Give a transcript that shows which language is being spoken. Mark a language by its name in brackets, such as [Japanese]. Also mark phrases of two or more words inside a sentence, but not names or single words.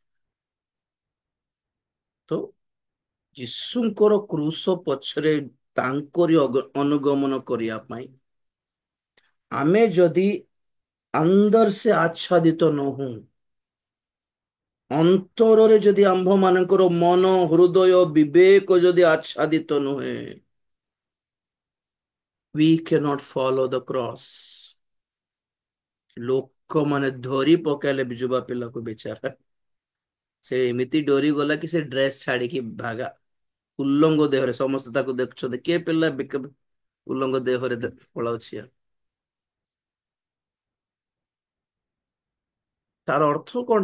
[Odia] ତ ଯୀଶୁଙ୍କର କ୍ରୁଶ ପଛରେ ତାଙ୍କରି ଅନୁଗମନ କରିବା ପାଇଁ ଆମେ ଯଦି ଅନ୍ଦର ସେ ଆଚ୍ଛାଦିତ ନ ହଉ, ଅନ୍ତରରେ ଯଦି ଆମ୍ଭ ମାନଙ୍କର ମନ, ହୃଦୟ, ବିବେକ ଯଦି ଆଚ୍ଛାଦିତ ନୁହେଁ, [English] we cannot follow the cross। [Odia] ଲୋକମାନେ ଧରି ପକାଇଲେ ଯୁବା ପିଲାକୁ, ବେଚାରା ସେ ଏମିତି ଡରି ଗଲା କି ସେ ଡ୍ରେସ ଛାଡିକି ଭାଗା। ଉଲ୍ଲଙ୍ଗ ଦେହରେ ସମସ୍ତେ ତାକୁ ଦେଖୁଛନ୍ତି, କିଏ ପିଲା ଉଲ୍ଲଙ୍ଗ ଦେହରେ ପଳାଉଛି। ତାର ଅର୍ଥ କଣ?